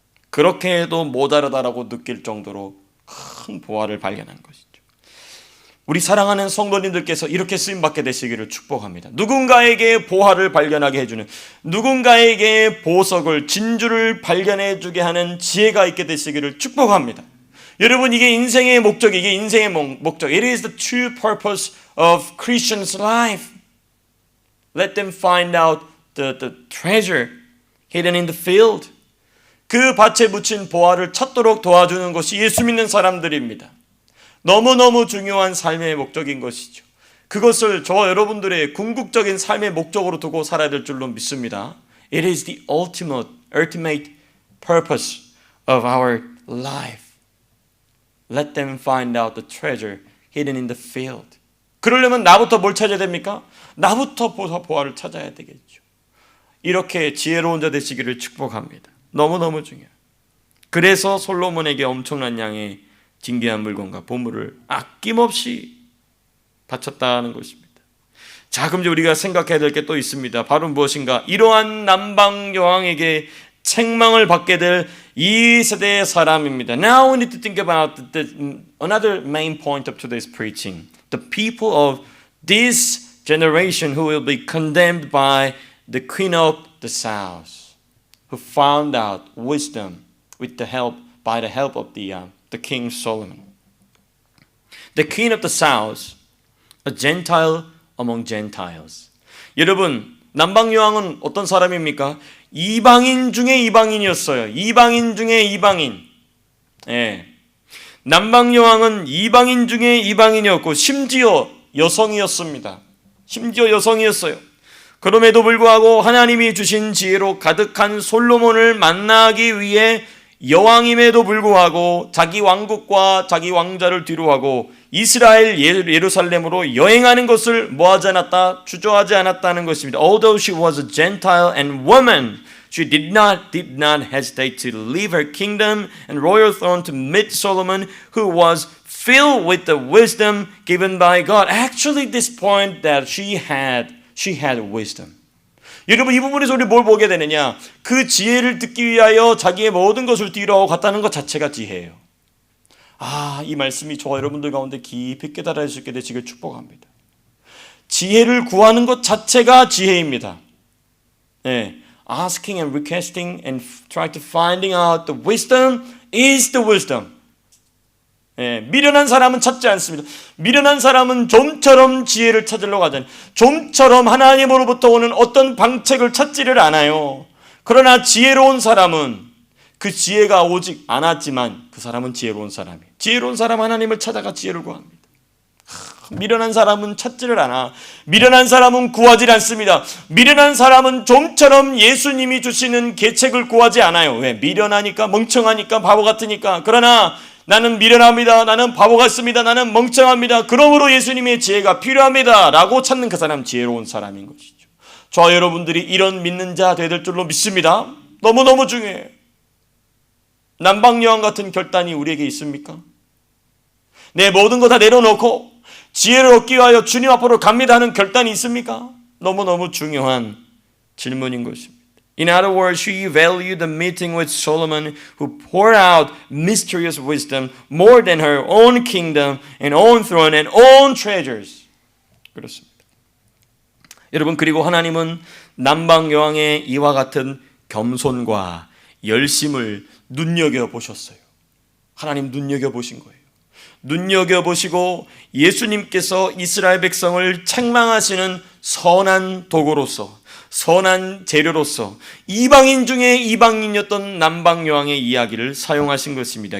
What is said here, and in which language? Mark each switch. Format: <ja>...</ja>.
<ko>그렇게 해도 모자라다라고 느낄 정도로 큰 보화를 발견한 것이죠. 우리 사랑하는 성도님들께서 이렇게 쓰임받게 되시기를 축복합니다. 누군가에게 보화를 발견하게 해주는, 누군가에게 보석을, 진주를 발견해 주게 하는 지혜가 있게 되시기를 축복합니다. 여러분, 이게 인생의 목적.</ko> <en>It is the true purpose of Christians' life. Let them find out the treasure hidden in the field.</en> <ko>그 밭에 묻힌 보화를 찾도록 도와주는 것이 예수 믿는 사람들입니다. 너무너무 중요한 삶의 목적인 것이죠. 그것을 저와 여러분들의 궁극적인 삶의 목적으로 두고 살아야 될 줄로 믿습니다.</ko> <en>It is the ultimate purpose of our life. Let them find out the treasure hidden in the field.</en> <ko>그러려면 나부터 뭘 찾아야 됩니까? 나부터 보화를 찾아야 되겠죠. 이렇게 지혜로운 자 되시기를 축복합니다. 너무너무 중요해요. 그래서 솔로몬에게 엄청난 양의 진귀한 물건과 보물을 아낌없이 바쳤다는 것입니다. 자, 그럼 이제 우리가 생각해야 될 게 또 있습니다. 바로 무엇인가? 이러한 남방 여왕에게 책망을 받게 될 이 세대의 사람입니다.</ko> <en>Now we need to think about another main point of today's preaching. The people of this generation who will be condemned by the queen of the south, who found out wisdom by the help of the king Solomon. The queen of the south, a Gentile among Gentiles.</en> <ko>여러분, 남방 여왕은 어떤 사람입니까? 이방인 중에 이방인이었어요. 이방인 중에 이방인. 예. 남방 여왕은 이방인 중에 이방인이었고 심지어 여성이었습니다. 심지어 여성이었어요. 그럼에도 불구하고 하나님이 주신 지혜로 가득한 솔로몬을 만나기 위해 여왕임에도 불구하고 자기 왕국과 자기 왕자를 뒤로하고 이스라엘 예루살렘으로 여행하는 것을 뭐하지 않았다? 주저하지 않았다는 것입니다.</ko> <en>Although she was a Gentile and woman, she did not hesitate to leave her kingdom and royal throne to meet Solomon, who was filled with the wisdom given by God. Actually, this point that she had wisdom.</en> <ko>여러분, 이 부분에서 우리 뭘 보게 되느냐? 그 지혜를 듣기 위하여 자기의 모든 것을 뒤로 갔다는 것 자체가 지혜예요. 이 말씀이 저와 여러분들 가운데 깊이 깨달아 수 있게 되시길 축복합니다. 지혜를 구하는 것 자체가 지혜입니다. 네.</ko> <en>Asking and requesting and try to finding out the wisdom is the wisdom.</en> <ko>예, 미련한 사람은 찾지 않습니다. 미련한 사람은 좀처럼 지혜를 찾으려고 하잖아요. 좀처럼 하나님으로부터 오는 어떤 방책을 찾지를 않아요. 그러나 지혜로운 사람은 그 지혜가 오직 않았지만 그 사람은 지혜로운 사람이에요. 지혜로운 사람 하나님을 찾아가 지혜를 구합니다. 미련한 사람은 찾지를 않아. 미련한 사람은 구하지 않습니다. 미련한 사람은 좀처럼 예수님이 주시는 계책을 구하지 않아요. 왜? 미련하니까, 멍청하니까, 바보 같으니까. 그러나 나는 미련합니다. 나는 바보 같습니다. 나는 멍청합니다. 그러므로 예수님의 지혜가 필요합니다. 라고 찾는 그 사람 지혜로운 사람인 것이죠. 저와 여러분들이 이런 믿는 자 되야 될 줄로 믿습니다. 너무너무 중요해요. 남방여왕 같은 결단이 우리에게 있습니까? 내 모든 거 다 내려놓고 지혜를 얻기 위하여 주님 앞으로 갑니다 하는 결단이 있습니까? 너무너무 중요한 질문인 것입니다.</ko> <en>In other words, she valued the meeting with Solomon, who poured out mysterious wisdom more than her own kingdom and own throne and own treasures.</en> <ko>그렇습니다. 여러분, 그리고 하나님은 남방 여왕의 이와 같은 겸손과 열심을 눈여겨보셨어요. 하나님 눈여겨보신 거예요. 눈여겨보시고 예수님께서 이스라엘 백성을 책망하시는 선한 도구로서, 선한 재료로서 이방인 중에 이방인이었던 남방 여왕의 이야기를 사용하신 것입니다.</ko>